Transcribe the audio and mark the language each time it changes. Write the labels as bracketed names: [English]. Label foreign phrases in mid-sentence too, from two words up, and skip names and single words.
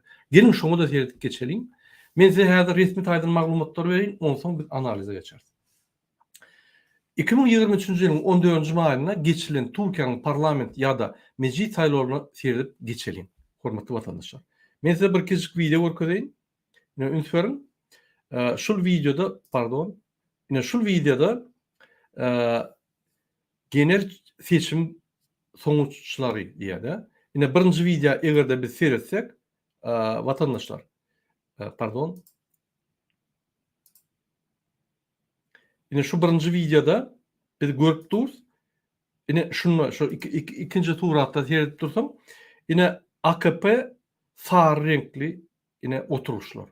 [Turkmen] Gelin şoňa da seyredip geçelim. Men size häzir resmi taýdan maglumatlar berýin, ondan soň biz analize geçeriz. 2023-nji ýylyň 14-nji maýyna geçilen Türkiýanyň parlament ýa-da meclis saýlawlaryna seyredip geçelim. Hormatly watandaşlar. Men size bir kiçik video görkezeyim. Ine üns berin. Şol videoda [Turkish] genel seçim sonuçları [Turkmen] diýär. Ine birinji video egerde biz seyretsek, watandaşlar, ine şu birinji videoda biz görüp duruz. Ine şunu şu ikinji turatda seyredip dursam, ine AKP sar renkli ine oturuşlar.